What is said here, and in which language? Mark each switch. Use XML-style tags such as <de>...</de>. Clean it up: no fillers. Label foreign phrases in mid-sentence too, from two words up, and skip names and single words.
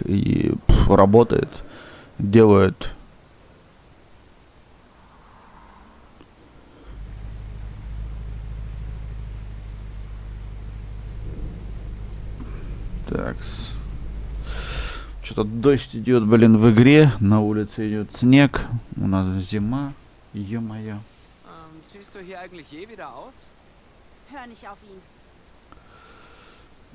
<ru>И работает, делает. Такс. Что-то дождь идет, блин, в игре. На улице идет снег. У нас зима. Ё-моё.</ru> <de>Ziehst du hier eigentlich je wieder aus? Hör nicht auf ihn.</de>